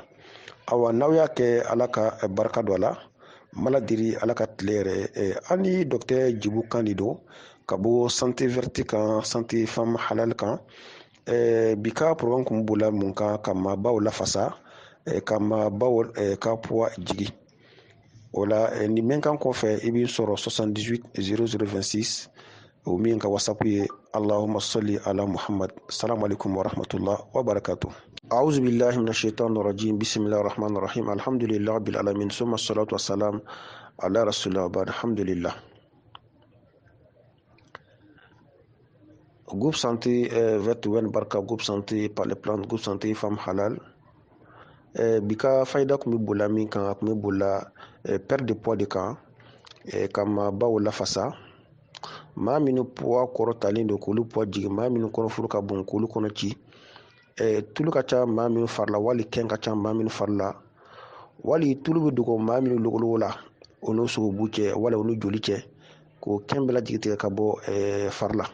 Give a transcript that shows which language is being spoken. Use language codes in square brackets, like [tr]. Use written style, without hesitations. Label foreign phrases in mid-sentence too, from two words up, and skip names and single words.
[bm] Awa n'aw y'a kɛ Ala ka barika don a la, Mala diri Ala ka tile yɛrɛ, an ni docteur Jibu Kan de don ka bɔ [fr] santé verte [bm] kan, [fr] santé femme halal [bm] kan. Bi ka programme kun b'ola mun kan ka maabaw lafasa, ka maabaw ka poids jigi. O la nin bɛnkan kɔfɛ i b'i sɔrɔ 78 0026, o min ka WhatsApp ye [ar] اللهم صل على محمد. السلام عليكم ورحمة الله وبركاته. أعوذ بالله من الشيطان الرجيم بسم الله الرحمن الرحيم الحمد لله رب العالمين ثم الصلاة والسلام على رسول الله وبعد. الحمد لله. [fr] Groupe santé vert wen barka, groupe santé par les plantes, groupe santé femme halal. [bm] Bika fayda kun bɛ bola min kan, a kun bɛ bola [fr] perte de poids de [bm] kan, ka maabaw lafasa, maa minnu poids kɔrɔtalen don k'olu poids jigin, maa minnu kɔnɔforo ka bon k'olu kɔnɔ ci, tulu ka ca maa minnu fari la, wali kɛn ka ca maa minnu fari la, wali tulu bɛ dogo maa minnu logologo la, o n'o sogobu cɛ wala o n'o joli cɛ k'o kɛn bɛɛ lajɛlen tigɛ ka bɔ fari la.